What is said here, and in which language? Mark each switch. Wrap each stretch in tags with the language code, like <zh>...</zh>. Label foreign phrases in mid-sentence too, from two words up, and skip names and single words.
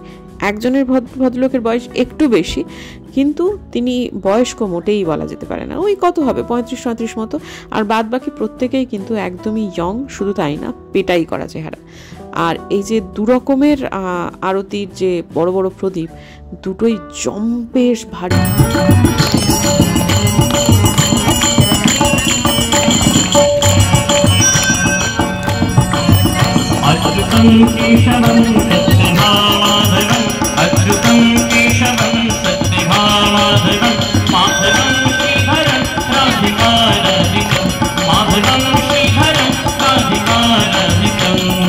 <bn>একজনের ভদ্রলোকের বয়স একটু বেশি, কিন্তু তিনি বয়স্ক মোটেই বলা যেতে পারে না, ওই কত হবে 35-37 মতো। আর বাদ বাকি প্রত্যেকেই কিন্তু একদমই ইয়ং, শুধু তাই না, পেটাই করা চেহারা। আর এই যে 2 রকমের আরতির যে বড় বড় প্রদীপ, দুটোই বেশ ভারী।</bn> <sa>अच्युतं केशवं सत्यभामाधवं, अच्युतं केशवं सत्यभामाधवं, माधवं श्रीधरं राधिकारहितं, माधवं श्रीधरं राधिकारहितं।</sa>